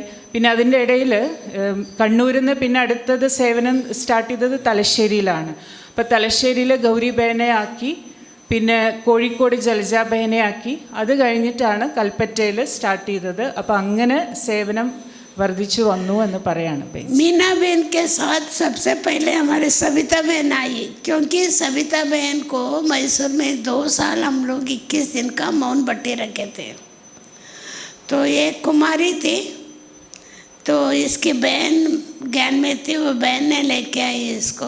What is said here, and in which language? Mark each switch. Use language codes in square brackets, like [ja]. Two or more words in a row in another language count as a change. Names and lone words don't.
[ml] പിന്നെ അതിൻ്റെ ഇടയിൽ കണ്ണൂരിൽ നിന്ന് പിന്നെ അടുത്തത് സേവനം സ്റ്റാർട്ട് ചെയ്തത് തലശ്ശേരിയിലാണ്. അപ്പോൾ തലശ്ശേരിയിൽ ഗൗരി ബഹനെ ആക്കി, പിന്നെ കോഴിക്കോട് ജലജ ബഹനെ ആക്കി. അത് കഴിഞ്ഞിട്ടാണ് കൽപ്പറ്റയിൽ സ്റ്റാർട്ട് ചെയ്തത്. അപ്പോൾ അങ്ങനെ സേവനം വർദ്ധിച്ചു വന്നു എന്ന് പറയാണ്. [hi] मीना बहन के साथ सबसे पहले हमारे सविता बहन आई, क्योंकि सविता बहन को मैसूर में 2 साल हम लोग 21 दिन का मौन बट्टी रखे थे. तो ये कुमारी थी, तो इसकी बहन ज्ञान में थी, वो बहन ने लेके आई इसको.